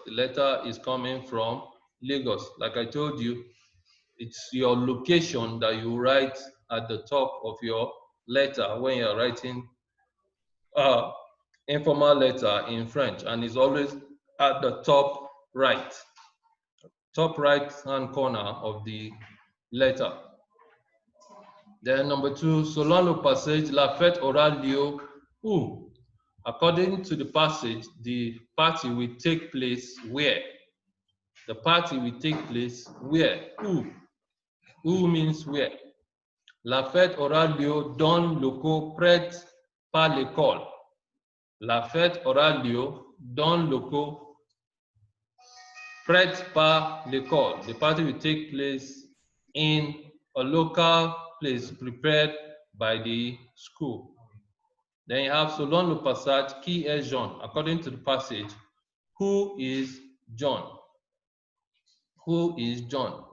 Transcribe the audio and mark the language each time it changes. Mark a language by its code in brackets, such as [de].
[en] The letter is coming from Lagos. Like I told you, it's your location that you write at the top of your letter when you're writing informal letter in French, and it's always at the top right hand corner of the letter. Then number 2, [fr] selon le passage, la fête aura lieu où? [en] According to the passage, the party will take place where? The party will take place where? Où? Où means where? [fr] La fête aura lieu dans le locaux prêt par l'école. La fête aura lieu dans le locaux prêt par l'école. [en] The party will take place in a local place prepared by the school. Then you have [fr] selon le passage, qui est John? [en] According to the passage, who is John? Who is John?